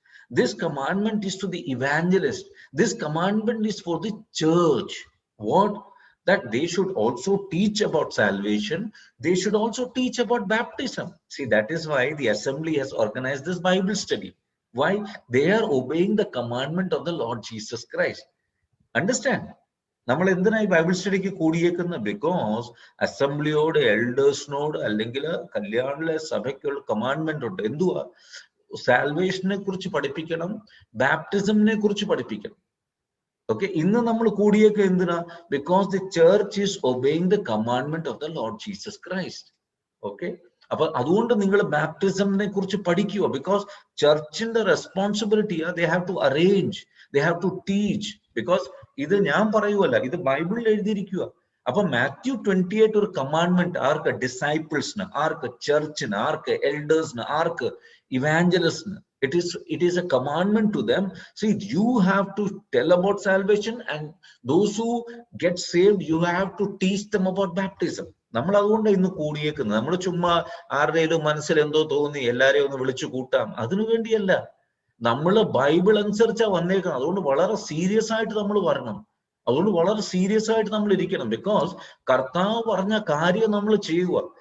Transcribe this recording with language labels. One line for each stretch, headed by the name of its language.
English: This commandment is to the evangelist. This commandment is for the church. What? That they should also teach about salvation. They should also teach about baptism. See, that is why the assembly has organized this Bible study. Why? They are obeying the commandment of the Lord Jesus Christ. Understand?
Malayalam: നമ്മൾ എന്തിനായി Bible സ്റ്റഡിക്ക് കൂടിയേക്കുന്നത്? Because അസംബ്ലിയോട്, എൽഡേഴ്സിനോട്, അല്ലെങ്കിൽ കല്യാണിലെ സഭയ്ക്കുള്ള commandment ഉണ്ട്. എന്തുവാ? സാൽവേഷനെ കുറിച്ച് പഠിപ്പിക്കണം, ബാപ്റ്റിസമിനെ കുറിച്ച് പഠിപ്പിക്കണം.
English: okay,
Malayalam: ഇന്ന് നമ്മൾ കൂടിയേക്ക് എന്തിനാ?
English: Because the church is obeying the commandment of the Lord Jesus Christ.
Malayalam: Okay, അപ്പൊ അതുകൊണ്ട് നിങ്ങൾ ബാപ്റ്റിസമിനെ കുറിച്ച് പഠിക്കുക.
English: because
Malayalam: ചർച്ചിന്റെ റെസ്പോൺസിബിലിറ്റിയാ.
English: They have to arrange, they have to teach.
Malayalam: Because ഇത് ഞാൻ പറയുവല്ല, ഇത് ബൈബിളിൽ എഴുതിയിരിക്കുക. അപ്പൊ മാത്യു 28 ഒരു commandment arc? ഡിസൈപ്പിൾസിന്. Arc? ചർച്ചിന്. Arc? എൽഡേഴ്സിന്. Arc? ഇവാഞ്ചലിസ്റ്റിന്.
English: It is a commandment to them. See, you have to tell about salvation, and those who get saved, you have to teach them about baptism.
Malayalam: നമ്മൾ അതുകൊണ്ട് ഇന്ന് കൂടിയേക്കുന്നത്. നമ്മൾ ചുമ്മാ ആരുടെയും മനസ്സിൽ എന്തോ തോന്നി എല്ലാരെയും ഒന്ന് വിളിച്ചു കൂട്ടാം, അതിനു വേണ്ടിയല്ല. നമ്മൾ ബൈബിൾ അനുസരിച്ചാ വന്നേക്കണം. അതുകൊണ്ട് വളരെ സീരിയസ് ആയിട്ട് നമ്മൾ വരണം. അതുകൊണ്ട് വളരെ സീരിയസ് ആയിട്ട് നമ്മൾ ഇരിക്കണം. ബിക്കോസ് കർത്താവ് പറഞ്ഞ കാര്യം നമ്മൾ ചെയ്യുക.